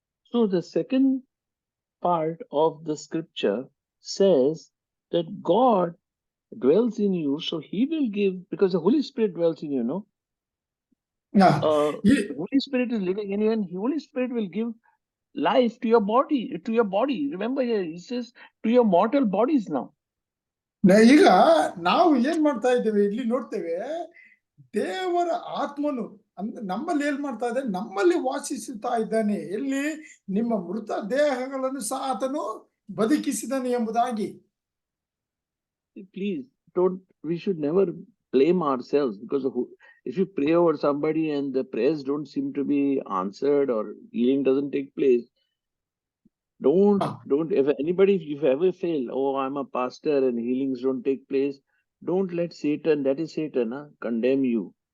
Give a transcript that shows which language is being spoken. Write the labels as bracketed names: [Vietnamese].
[English] So the second part of the scripture says that God dwells in you, so he will give, because the Holy Spirit dwells in you, no? The Holy Spirit is living in you and the Holy Spirit will give life to your body. Remember here, he says to your mortal bodies now. [Kannada] ಈಗ ನಾವು ಏನ್ ಮಾಡ್ತಾ ಇದ್ದೇವೆ, ಇಲ್ಲಿ ನೋಡ್ತೇವೆ, ದೇವರ ಆತ್ಮನು ನಮ್ಮಲ್ಲಿ ಏನ್ ಮಾಡ್ತಾ ಇದ್ದಾನೆ, ನಮ್ಮಲ್ಲಿ ವಾಸಿಸುತ್ತಾ ಇದ್ದಾನೆ. ಎಲ್ಲಿ? ನಿಮ್ಮ ಮೃತ ದೇಹಗಳನ್ನು ಸಹ ಆತನು ಬದುಕಿಸಿದನು ಎಂಬುದಾಗಿ. [English] Please we should never blame ourselves, because if you pray over somebody and the prayers don't seem to be answered or healing doesn't take place, don't anybody, if you ever fail, oh I'm a pastor and healings don't take place, don't let Satan, that is Satan, condemn you.